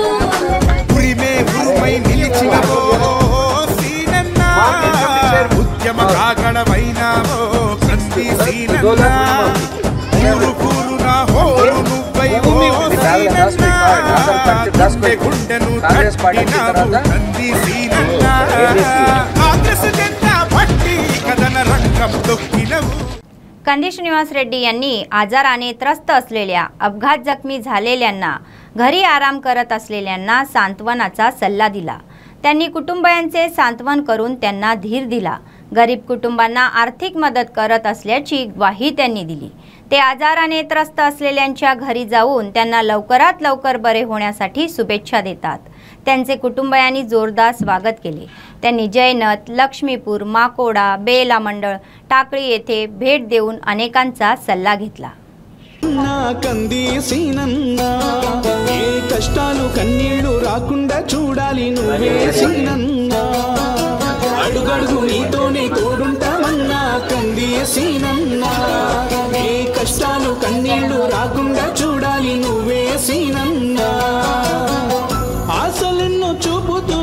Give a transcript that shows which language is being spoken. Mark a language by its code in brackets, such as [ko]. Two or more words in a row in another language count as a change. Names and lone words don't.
[te] ఉరిమే ఉరుమై నిలిచినవో సీనన్న, ఉద్యమ కాగడమైనావో కంది సీనన్నా ఊరు కూరు నా హోరు నువ్వై ఓ సీనన్నా గుండెను తట్టినావు కంది సీనన్నా కాంగ్రెస్ జెండా పట్టి కదన రంగం తొక్కినవు [mr] कंदी श्रीनिवास रेड्डी यांनी आजाराने त्रस्त असलेल्या अपघात जखमी झालेल्यांना घरी आराम करत असलेल्यांना सांत्वनाचा सल्ला दिला। त्यांनी कुटुंबियांचे सांत्वन करून त्यांना धीर दिला। गरीब कुटुंबांना आर्थिक मदत करत असल्याची ग्वाही त्यांनी दिली। ते आजाराने त्रस्त असलेल्यांच्या घरी जाऊन त्यांना लवकरात लवकर बरे होण्यासाठी शुभेच्छा देतात। त्यांचे कुटुंबियांनी जोरदार स्वागत केले। त्यांनी जयनत, लक्ष्मीपूर, माकोडा, बेला मंडळ, टाकळी येथे भेट देऊन अनेकांचा सल्ला घेतला। [te] కంది సీనన్నా ఏ కష్టాలు కన్నీళ్లు రాకుండా చూడాలి నువ్వే సీనన్నా అడుగడుగు నీతోనే తోడుంటామన్నా కంది సీనన్నా ఏ కష్టాలు కన్నీళ్లు రాకుండా చూడాలి నువ్వే సీనన్నా ఆశలెన్నో చూపుతూ